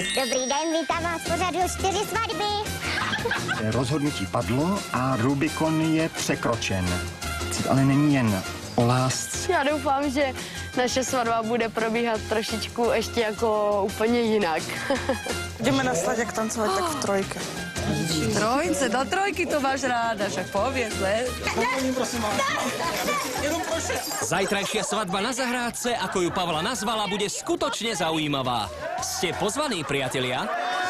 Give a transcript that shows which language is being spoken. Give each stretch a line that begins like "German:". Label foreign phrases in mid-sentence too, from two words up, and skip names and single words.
Czech: Dobrý den, vítám vás v pořadu 4 svatby. Rozhodnutí padlo a Rubikon je překročen. Ale není jen o lásce. Já doufám, že naše svatba bude probíhat trošičku ještě jako úplně jinak.
Slovak: Ideme na slaďak tancovať tak v trojke. Trojce, do trojky to máš ráda, však povedz, ne? Zajtrajšia svadba na zahrádce, ako ju Pavla nazvala, bude skutočne zaujímavá. Ste pozvaní, priatelia?